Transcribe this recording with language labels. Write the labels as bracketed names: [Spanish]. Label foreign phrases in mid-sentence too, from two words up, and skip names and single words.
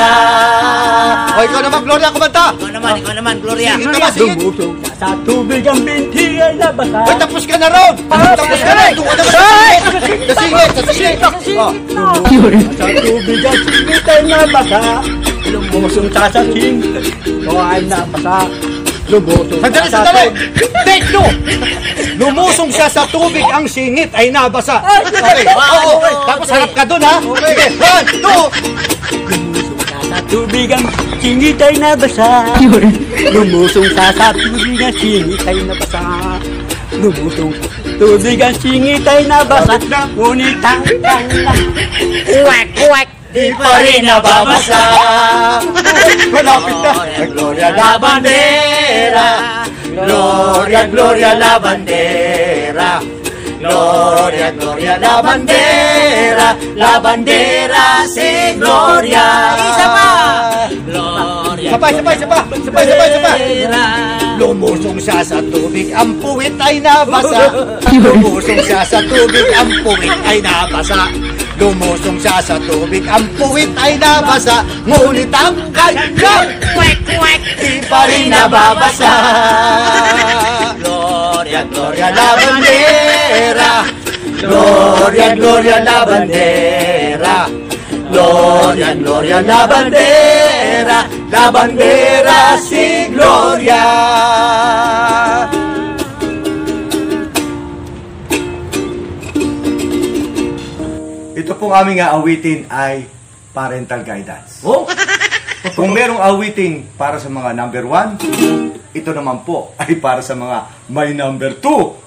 [Filipino] O, ikaw naman, Gloria, kumanta. Ikaw naman, Gloria. Sige naman, sige. Lumusong siya sa tubig, ang binti ay nabasa. Uy, tapos ka na ron. Tapos ka na. Doon ka na sa singit. Sa singit. Oh. Sa tubig, ang singit ay nabasa. Lumusong siya sa singit, ito ay nabasa. Lumusong siya sa Sandali. tubig. [English] Take two. [Filipino] Lumusong siya sa tubig, ang singit ay nabasa. Okay. Oo. Tapos harap ka dun, ha? Sige. 1, 2. Sa tubig ang singit ay nabasa. Lumusong sa tubig ang singit ay nabasa. Lumusong tubig ang singit ay nabasa. Ngunit ang kanyang Kwek-kwek. Di pa rin nababasa. Malapit na. [Spanish] Gloria la bandera. Gloria, Gloria la bandera. Gloria, Gloria la bandera. La bandera [Filipino] si Gloria. Isa pa. Gloria. Sabay. Lumusong siya sa tubig, ang puwit ay nabasa. Lumusong siya sa tubig, ang puwit ay nabasa. Lumusong siya sa tubig, ang puwit ay nabasa. Ngunit ang kanyang Kwek-kwek. di pa rin nababasa. [Spanish] Gloria, Gloria la bandera. Gloria, Gloria la bandera. Gloria, Gloria la bandera. La bandera [Filipino] si Gloria. Ito pong aming aawitin ay [English] parental guidance. [Filipino] Oh, Kung merong awiting para sa mga number 1, ito naman po ay para sa mga may number 2.